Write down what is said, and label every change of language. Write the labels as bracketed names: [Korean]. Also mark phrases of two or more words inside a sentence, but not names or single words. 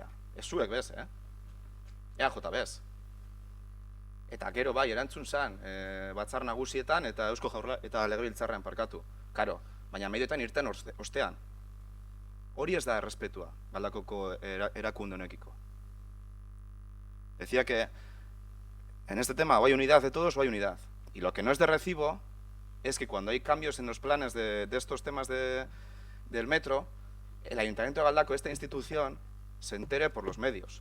[Basque] Ez zuek bez, EAJ bez. Eta gero bai, erantzun zen, batzar nagusietan eta Eusko eta Legebiltzarrean parkatu. Karo, baina medioetan irten ostean. Hori ez da errespetua, Galdakoko erakunde honekiko. [Spanish] Decía que en este tema o hay unidad de todos o hay unidad. Y lo que no es de recibo es que cuando hay cambios en los planes de estos temas del metro, el Ayuntamiento de Galdakao, esta institución, se entere por los medios.